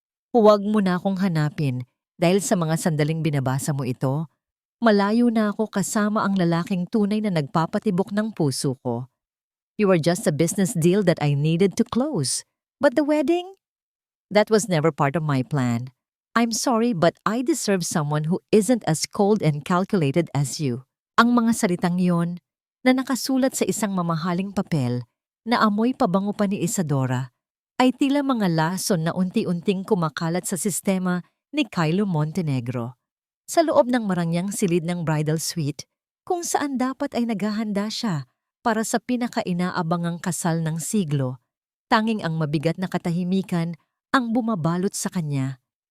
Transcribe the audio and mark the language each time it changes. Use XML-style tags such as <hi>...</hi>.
<tl>Huwag mo na akong hanapin dahil sa mga sandaling binabasa mo ito. Malayo na ako kasama ang lalaking tunay na nagpapatibok ng puso ko.</tl> <en>You were just a business deal that I needed to close. But the wedding? That was never part of my plan. I'm sorry but I deserve someone who isn't as cold and calculated as you.</en> <tl>Ang mga salitang yon na nakasulat sa isang mamahaling papel na amoy pabango pa ni Isadora ay tila mga lason na unti-unting kumakalat sa sistema ni Kylo Montenegro. Sa loob ng marangyang silid ng bridal suite, kung saan dapat ay naghahanda siya para sa pinakainaabangang kasal ng siglo, tanging ang mabigat na katahimikan ang bumabalot sa kanya.</tl>